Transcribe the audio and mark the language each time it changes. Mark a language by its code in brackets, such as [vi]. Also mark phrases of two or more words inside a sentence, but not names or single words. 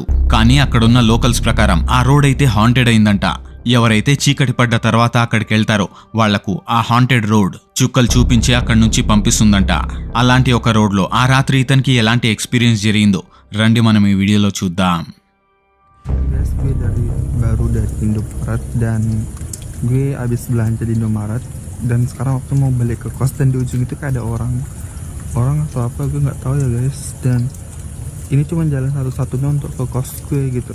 [te] కానీ అక్కడున్న లోకల్స్ ప్రకారం ఆ రోడ్ అయితే హాంటెడ్ అయిందంట. ఎవరైతే చీకటి పడ్డ తర్వాత అక్కడికి వెళ్తారో వాళ్లకు ఆ [en] haunted road [te] చుక్కలు చూపించి అక్కడి నుంచి పంపిస్తుందంట. అలాంటి ఒక రోడ్లో ఆ రాత్రి ఇతనికి ఎలాంటి ఎక్స్పీరియన్స్ జరిగిందో రండి మనం ఈ వీడియోలో చూద్దాం. [id] Gue baru dari Indomaret dan gue abis belanja di Indomaret dan sekarang waktu mau balik ke kos dan di ujung itu kayak ada orang atau apa gue nggak tahu ya guys, dan ini cuma jalan satu-satunya untuk ke kos gue gitu.